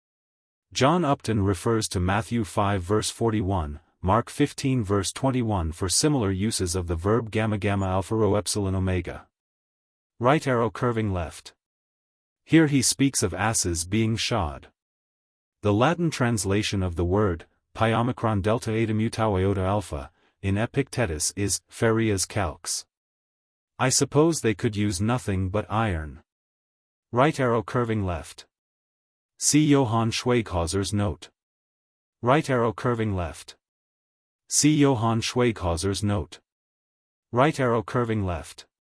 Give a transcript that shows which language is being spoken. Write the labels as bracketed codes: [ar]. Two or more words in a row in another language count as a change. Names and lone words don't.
[en] John Upton refers to Matthew 5 verse 41, Mark 15 verse 21 for similar uses of the verb gamma gamma alpha rho epsilon omega. Right arrow curving left. Here he speaks of asses being shod. The Latin translation of the word, pi omicron delta eta mu tau iota alpha, in Epictetus is, [la] ferias calx. [en] I suppose they could use nothing but iron. Right arrow curving left. See Johann Schweighauser's note. Right arrow curving left. See Johann Schweighauser's note. Right arrow curving left.